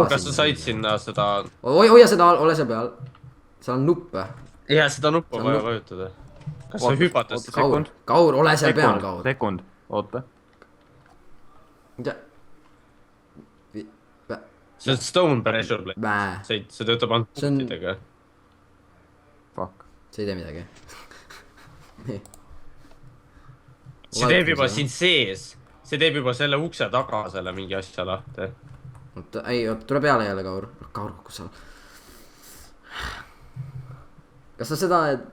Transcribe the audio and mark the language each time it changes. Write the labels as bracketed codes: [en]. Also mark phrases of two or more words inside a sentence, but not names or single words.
[et] Kas sa said sinna seda? hoia seda, ole seal peal. seal on nuppe. Jaa, seda nuppu on vaja vajutada. Kas sa hüpatad? Kaur, ole seal peal, Kaur. Sekund, oota. mida? see on [en] stone pressure plate. [et] see töötab ainult punktidega. Fuck. see ei tee midagi. see teeb juba siin sees. See teeb juba selle ukse taga selle mingi asja lahti. oota, ei, oota, tule peale jälle, Kaur. Kaur, kus sa? kas sa seda, et...